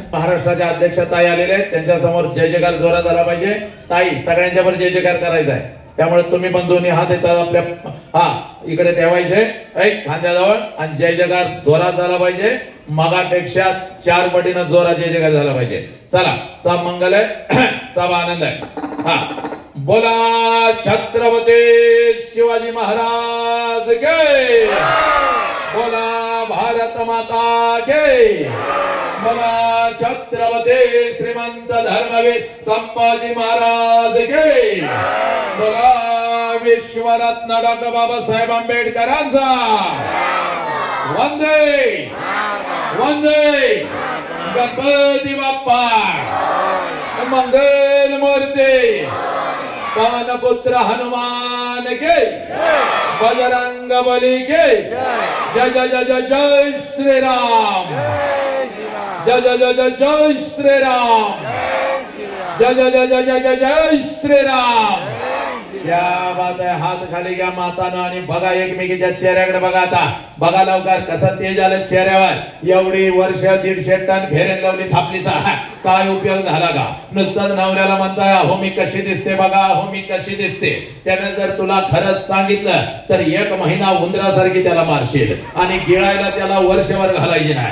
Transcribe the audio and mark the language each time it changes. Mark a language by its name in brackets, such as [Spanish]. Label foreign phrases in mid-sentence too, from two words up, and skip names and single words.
[Marathi] महाराष्ट्राच्या अध्यक्ष ताई आलेले आहेत, त्यांच्या समोर जय जयकार जोरात झाला पाहिजे. ताई सगळ्यांच्या वर जय जयकार करायचा आहे. त्यामुळे तुम्ही पण दोन्ही हात येतात आपल्या इकडे ठेवायचे खांद्याजवळ आणि जय जयकार जोरात झाला पाहिजे. मगापेक्षा 4 पटीनं जोरात जय जयकार झाला पाहिजे. चला, सब मंगल आहे, सब आनंद आहे. बोला छत्रपती शिवाजी महाराज के, बोला भारत माता के, बोला छत्रपती श्रीमंत धर्मवीर संभाजी महाराज के, बोला विश्वरत्न डॉक्टर बाबासाहेब आंबेडकरांचा वंदे वंदे. गणपती बाप्पा मंगल मूर्ती. [Hindi] पवन पुत्र हनुमान के, बजरंग बली के. जय जय जय जय जय श्री राम. जय जय जय जय जय श्री राम. जय जय जय जय जय जय जय श्री राम. क्या बात [Marathi] आहे. हात खाली घ्या मातानं आणि बघा एकमेकीच्या चेहऱ्याकडे बघा. आता बघा लवकर कसं तेज आलं चेहऱ्यावर. एवढी वर्ष 150 टन फेरेन लावली थापलीचा काय उपयोग झाला का? नुसतं नवऱ्याला म्हणताय अहो मी कशी दिसते बघा, अहो मी कशी दिसते. त्याने जर तुला खरंच सांगितलं तर 1 महिना उंदरासारखी त्याला मारशील आणि गिळायला त्याला वर्षभर घालायची नाही.